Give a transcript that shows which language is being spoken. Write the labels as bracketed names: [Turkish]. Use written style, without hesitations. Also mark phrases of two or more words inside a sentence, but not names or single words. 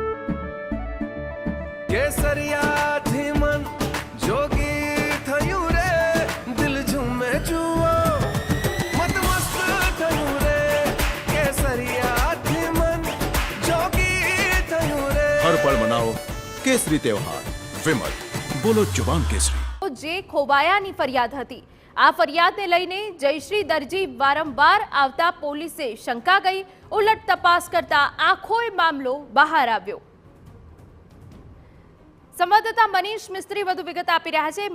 [Gujarati] કેસરિયાથી મન જોગી થયું રે, દિલ ઝૂમે જુઓ મત મસ્ત થયું રે, કેસરિયાથી મન જોગી થયું રે। [Hindi] हर पल मनाओ केसरी त्योहार। विमल, बोलो जुबान केसरी। [Gujarati] જે ખોવાયાની ફરિયાદ હતી, આ ફરિયાદને લઈને જયશ્રી દરજી વારંવાર આવતા પોલીસે શંકા ગઈ। ઉલટ તપાસ કરતા આખો મામલો બહાર આવ્યો। સંવાદદાતા મનીષ મિસ્ત્રી વધુ વિગત આપી રહ્યા છે।